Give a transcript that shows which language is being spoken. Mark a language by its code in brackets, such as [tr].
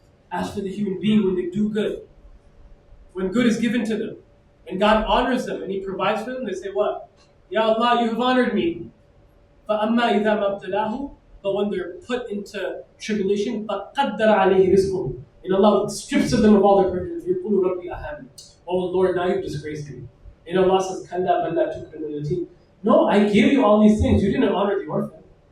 [en] As for the human being, when they do good, when good is given to them, and God honors them, and He provides for them, they say what? Ya Allah, you have honored me. [ar] فَأَمَّا إِذَا مَبْتَلَاهُ. [en] But when they're put into tribulation, [ar] فَقَدَّرَ عَلَيْهِ رِزْقُهُ. [en] And Allah strips of them of all their privileges. [ar] يَقُولُ رَبِّي أَهَانِ. [en] Oh Lord, now you've disgraced me. And Allah says, [ar] كَلَّا بَلْ لَا تُكْرِمُونَ الْيَتِيمَ. [en] No, I gave you all these things. You didn't honor the orphan.